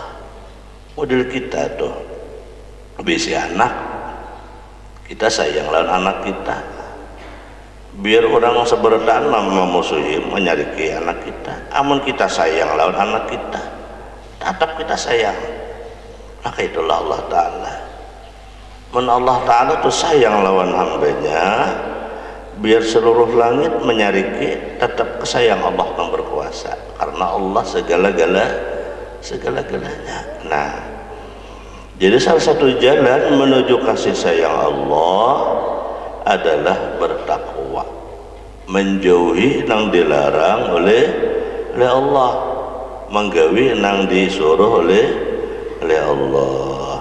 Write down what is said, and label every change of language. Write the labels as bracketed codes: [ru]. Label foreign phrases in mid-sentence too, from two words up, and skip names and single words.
[bjn] Model kita tuh bisi anak, kita sayang lawan anak kita, biar orang seberatan memusuhi menyariki anak kita. Amun kita sayang lawan anak kita, tetap kita sayang. Maka itulah Allah Ta'ala. Men Allah Ta'ala tuh sayang lawan hambanya, biar seluruh langit menyariki, tetap kesayang Allah yang berkuasa, karena Allah segala-galanya. Nah, jadi salah satu jalan menuju kasih sayang Allah adalah bertakwa, menjauhi nang dilarang oleh Allah, menggawi nang disuruh oleh Allah.